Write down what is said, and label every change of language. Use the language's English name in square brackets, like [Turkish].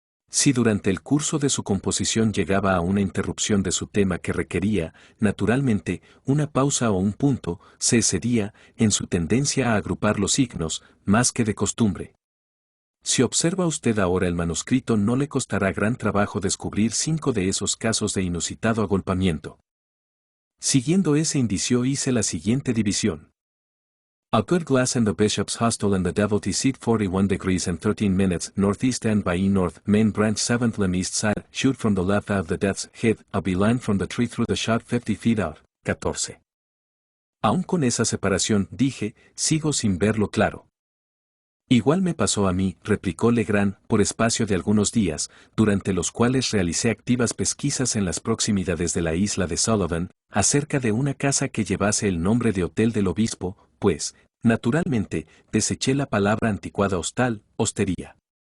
[Spanish] Si durante el curso de su composición llegaba a una interrupción de su tema que requería, naturalmente, una pausa o un punto, se excedía en su tendencia a agrupar los signos, más que de costumbre. Si observa usted ahora el manuscrito, no le costará gran trabajo descubrir 5 de esos casos de inusitado agolpamiento. Siguiendo ese indicio hice la siguiente división. [English] A good glass and the Bishop's Hostel and the Devotee Seat 41 degrees and 13 minutes northeast and by north main branch 7th limb east side shoot from the left of the Death's Head a beeline from the tree through the shot 50 feet out. 14. [Spanish] Aún con esa separación, dije, sigo sin verlo claro. Igual me pasó a mí, replicó Legrand, por espacio de algunos días, durante los cuales realicé activas pesquisas en las proximidades de la isla de Sullivan, acerca de una casa que llevase el nombre de Hotel del Obispo, pues, naturalmente, deseché la palabra anticuada hostal, hostería.